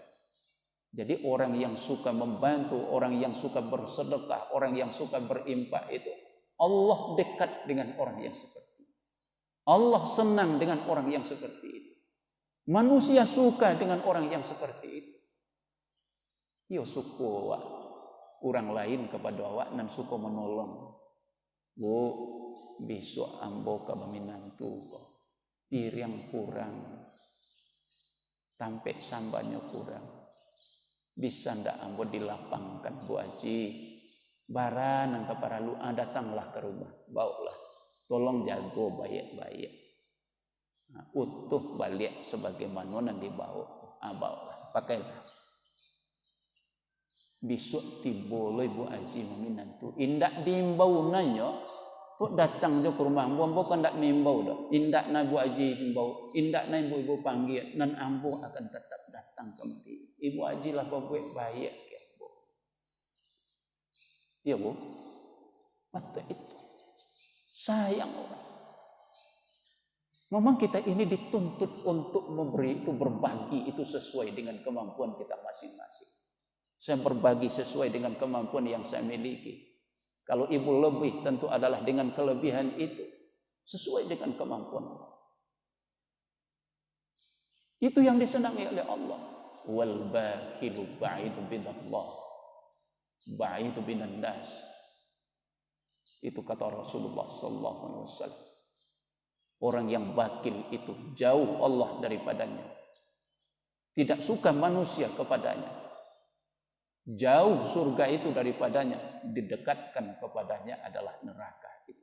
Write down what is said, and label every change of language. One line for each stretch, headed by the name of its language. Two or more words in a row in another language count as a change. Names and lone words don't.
Indonesian: Jadi orang yang suka membantu, orang yang suka bersedekah, orang yang suka berinfak itu, Allah dekat dengan orang yang seperti itu. Allah senang dengan orang yang seperti itu. Manusia suka dengan orang yang seperti itu.
Minangkabau: Yo suku orang lain kepada awak dan suka menolong. Bu, besok ambo ke minantu kok. Diri yang kurang, tampek sambanya kurang. Bisa ndak ambo dilapangkan Bu Haji, baran nangka para lu datanglah ke rumah, bawalah, tolong jago baik-baik, utuh balik sebagaimana yang dibawa, bawalah, pakailah. Besok tiboloi Bu Haji meminantu, indak diimbau nanyo, kok datang jo ke rumah ambo kan ndak nimbau dah, indak na Bu Haji nimbau, indak na ibu panggil, nan ambo akan tetap datang kembali. Ibu Haji lah buat baik ya Bu. Ya Bu. Mata itu sayang orang.
Indonesian: Memang kita ini dituntut untuk memberi itu, berbagi itu sesuai dengan kemampuan kita masing-masing. Saya berbagi sesuai dengan kemampuan yang saya miliki. Kalau ibu lebih tentu adalah dengan kelebihan itu sesuai dengan kemampuan. Itu yang disenangi oleh Allah.
Arabic: والبخيل بعيد من الله، بعيد من الناس.
Indonesian: Itu kata Rasulullah
Arabic: صلى الله عليه وسلم.
Indonesian: Orang yang bakhil itu jauh Allah daripadanya. Tidak suka manusia kepadanya. Jauh surga itu daripadanya, didekatkan kepadanya adalah neraka itu.